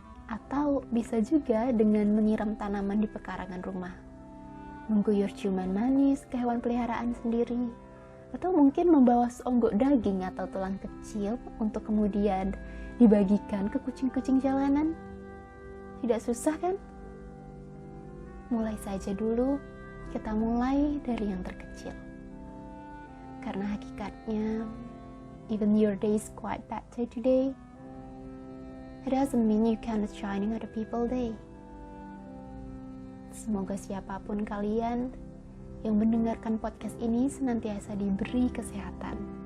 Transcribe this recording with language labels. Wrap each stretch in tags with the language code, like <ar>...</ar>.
<id>Atau bisa juga dengan menyiram tanaman di pekarangan rumah, mengguyur ciuman manis ke hewan peliharaan sendiri, atau mungkin membawa seonggok daging atau tulang kecil untuk kemudian dibagikan ke kucing-kucing jalanan. Tidak susah kan? Mulai saja dulu, kita mulai dari yang terkecil. Karena hakikatnya,</id> <en>even your day is quite bad day today, it doesn't mean you cannot shining other people's day.</en> <id>Semoga siapapun kalian yang mendengarkan podcast ini senantiasa diberi kesehatan.</id>